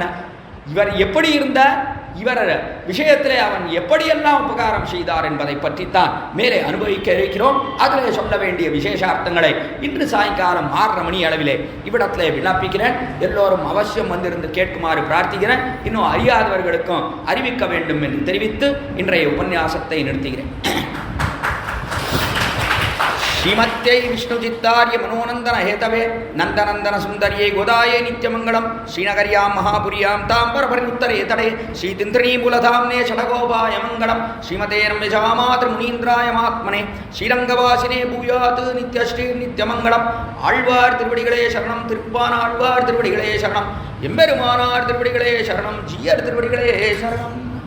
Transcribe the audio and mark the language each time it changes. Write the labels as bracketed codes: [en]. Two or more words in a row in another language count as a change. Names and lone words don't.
[ta] இவர் எப்படி இருந்தார், இவர் விஷயத்திலே அவன் எப்படியெல்லாம் உபகாரம் செய்தார் என்பதை பற்றித்தான் மேலே அனுபவிக்க இருக்கிறோம். அதில் சொல்ல வேண்டிய விசேஷார்த்தங்களை இன்று சாயங்காலம் 6:30 மணி அளவிலே இவ்விடத்திலே விண்ணப்பிக்கிறேன். எல்லோரும் அவசியம் வந்திருந்து கேட்குமாறு பிரார்த்திக்கிறேன். இன்னும் அறியாதவர்களுக்கும் அறிவிக்க வேண்டும் என்று தெரிவித்து இன்றைய உபன்யாசத்தை நிறுத்துகிறேன். [sa] श्रीमत्यै विष्णुचित्तार्य मनोनंदन हेतवे नंदनंदन सुंदर्ये गोदाये नित्यमंगलम श्रीनगर्यां महापुर्यां तांबरपरिमुत्तरे तडे श्रीतिन्द्रिणीमूलधाम्ने षडगोपाय मंगलम श्रीमते रम्यजामातृमुनीन्द्राय महात्मने श्रीरंगवासिने भूयात् नित्यश्री नित्यमंगलम [ta] आழ்வார் திருவடிகளே சரணம், திருப்பானாழ்வார் திருவடிகளே சரணம், எம்பெருமானார் திருவடிகளே சரணம், ஜீயர் திருவடிகளே சரணம்.